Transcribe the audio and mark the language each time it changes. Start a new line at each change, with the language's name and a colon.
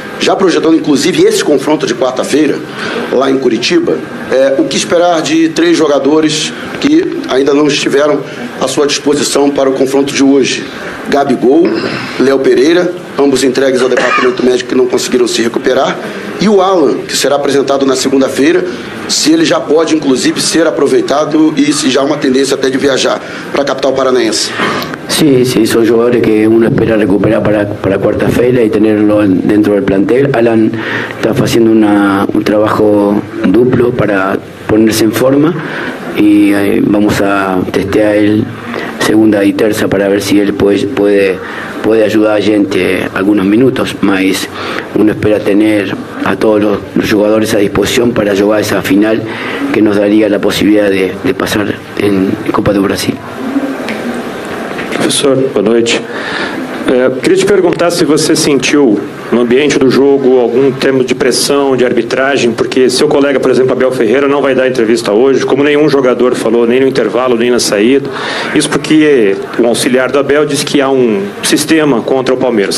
Portuguese: Já projetando, inclusive, esse confronto de quarta-feira, lá em Curitiba, o que esperar de 3 jogadores que ainda não estiveram à sua disposição para o confronto de hoje? Gabigol, Léo Pereira, ambos entregues ao departamento médico que não conseguiram se recuperar, e o Alan, que será apresentado na segunda-feira, se ele já pode, inclusive, ser aproveitado e se já há uma tendência até de viajar para a capital paranaense.
Spanish: Sí, son jugadores que uno espera recuperar para cuarta-feira y tenerlo dentro del plantel. Alan está haciendo un trabajo duplo para ponerse en forma y vamos a testear el segunda y tercera para ver si él puede ayudar a gente algunos minutos, mas uno espera tener a todos los jugadores a disposición para jugar esa final que nos daría la posibilidad de pasar en Copa do Brasil.
Portuguese: Professor, boa noite. Queria te perguntar se você sentiu no ambiente do jogo algum termo de pressão, de arbitragem, porque seu colega, por exemplo, Abel Ferreira, não vai dar entrevista hoje, como nenhum jogador falou, nem no intervalo, nem na saída. Isso porque o auxiliar do Abel disse que há um sistema contra o Palmeiras.